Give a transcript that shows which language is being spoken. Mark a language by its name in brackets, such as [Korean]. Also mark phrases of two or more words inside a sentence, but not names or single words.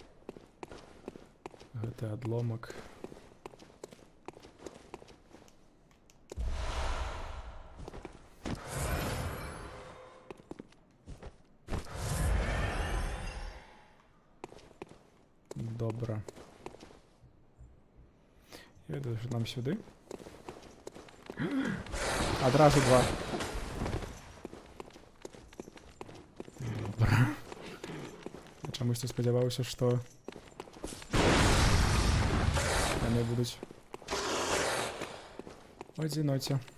[Belarusian] Гэты адломак. Добра. Я ведаю, [Ukrainian] що нам сюди. [Belarusian] Адразу два. Добра. Я чамусьці спадзяваўся, што яны будуць у адзіноце.